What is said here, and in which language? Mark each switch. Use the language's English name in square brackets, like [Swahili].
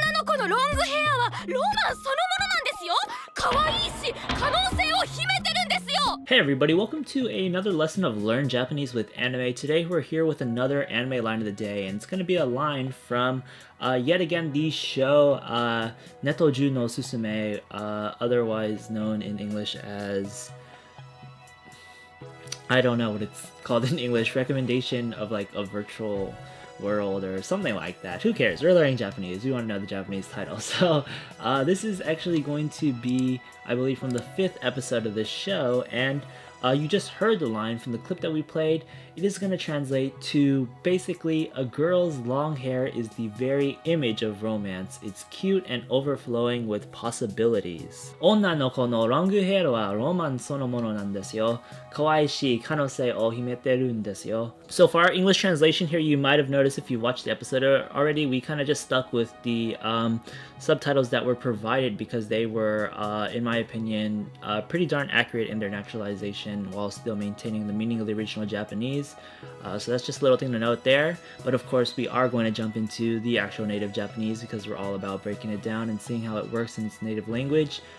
[Japanese] 子のロングヘアはロマンそのものなんですよ。可愛いし可能性を秘めてるんですよ。 [English] Hey everybody, welcome to another lesson of Learn Japanese with Anime. Today we're here with another anime line of the day, and it's going to be a line from yet again the show Netojuu no Susume, otherwise known in English as... I don't know what it's called in English. Recommendation of like a virtual world or something like that. Who cares? We're learning Japanese. We want to know the Japanese title. So this is actually going to be, I believe, from the 5th episode of this show, and you just heard the line from the clip that we played. It is going to translate to basically a girl's long hair is the very image of romance. It's cute and overflowing with possibilities. [Japanese] 女の子のロングヘアーはロマンそのものなんですよ。かわいいし可能性を秘めてるんですよ. [English] So for our English translation here, you might have noticed if you watched the episode already, we kind of just stuck with the subtitles that were provided because they were, in my opinion, pretty darn accurate in their naturalization while still maintaining the meaning of the original Japanese. So that's just a little thing to note there. But of course, we are going to jump into the actual native Japanese because we're all about breaking it down and seeing how it works in its native language.